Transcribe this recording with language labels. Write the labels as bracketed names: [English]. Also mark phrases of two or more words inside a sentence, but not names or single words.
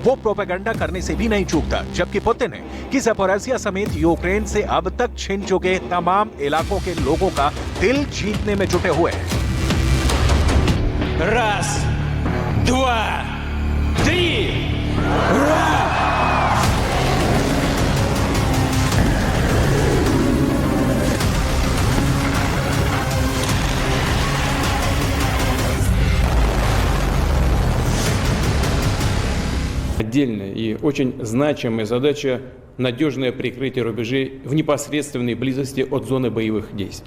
[Hindi] वो प्रोपेगेंडा करने से भी नहीं चूकता, जबकि पुतिन है कि ज़पोरिज़िया समेत यूक्रेन से अब तक छिन चुके तमाम इलाकों के लोगों का दिल जीतने में जुटे हुए हैं। [Russian] Раз, два, три, ура! Отдельная и очень значимая задача – надежное прикрытие рубежей в непосредственной близости от зоны боевых действий.